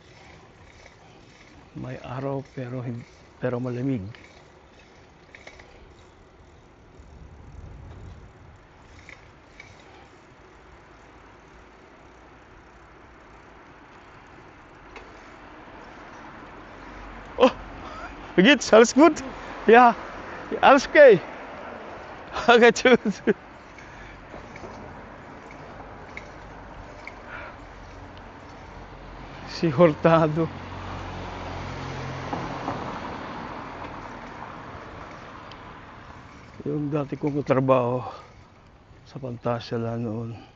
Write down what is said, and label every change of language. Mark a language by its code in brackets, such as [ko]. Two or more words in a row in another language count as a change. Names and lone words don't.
[tl] May araw pero malamig. [de] Oh, wie geht's? Alles gut? Ja, alles okay. Okay, tschüss. [tl] Si Hurtado. Yung dati kong trabaho sa Pantasya noon.